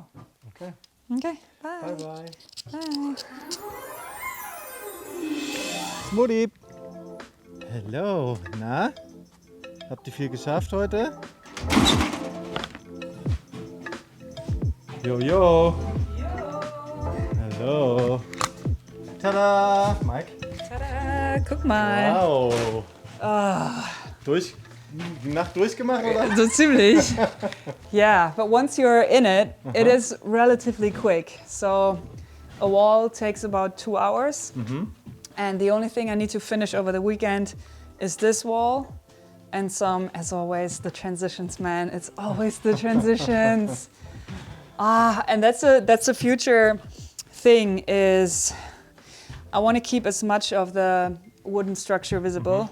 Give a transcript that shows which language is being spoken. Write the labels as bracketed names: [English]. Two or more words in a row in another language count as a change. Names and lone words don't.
[English] Okay. Okay, bye. Bye bye. Bye. [German] Mutti. Hello. Na? Habt ihr viel geschafft heute? Yo. Hallo. Tada. Mike. Tada, guck mal. Wow. Nacht durchgemacht, oder? So ziemlich. [English] Yeah, but once you're in it, it is relatively quick. So a wall takes about 2 hours. And the only thing I need to finish over the weekend is this wall and some, as always, the transitions, man. It's always the transitions. And that's a future thing is I want to keep as much of the wooden structure visible.